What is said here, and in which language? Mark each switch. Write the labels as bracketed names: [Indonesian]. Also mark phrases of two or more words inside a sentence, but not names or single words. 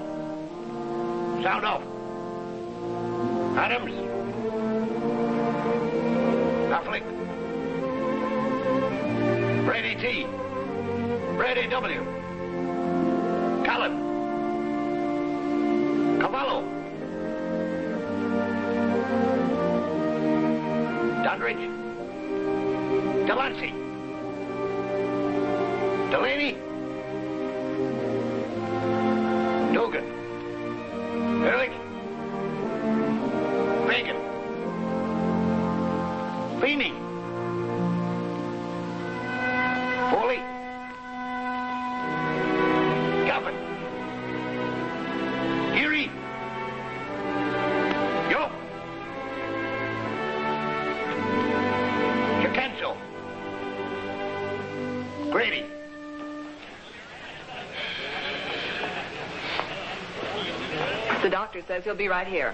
[English] Sound off. Adams. Affleck. Brady T. Brady W. Cullen. Cavallo. Doddridge. Delancey. Delaney. Dugan. Ehrlich. Fagan. Feeney. Foley. Gaffin. Geary. Yoke. Chicanso. Grady. The doctor says he'll be right here.